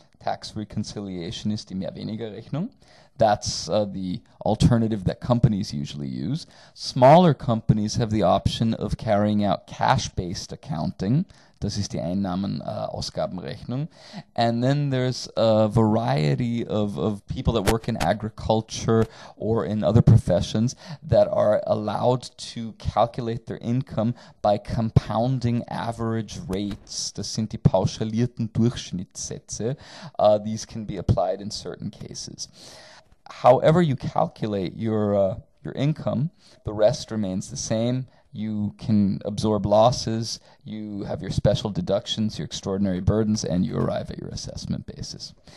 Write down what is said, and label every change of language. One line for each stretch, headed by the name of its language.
English: Tax reconciliation
German: ist die Mehr-Weniger-Rechnung.
English: That's the alternative that companies usually use. Smaller companies have the option of carrying out cash-based accounting.
German: Das ist die Einnahmen-Ausgabenrechnung.
English: And then there's a variety of people that work in agriculture or in other professions that are allowed to calculate their income by compounding average rates.
German: Das sind die pauschalierten Durchschnittssätze.
English: These can be applied in certain cases. However you calculate your income, the rest remains the same. You can absorb losses, you have your special deductions, your extraordinary burdens, and you arrive at your assessment basis.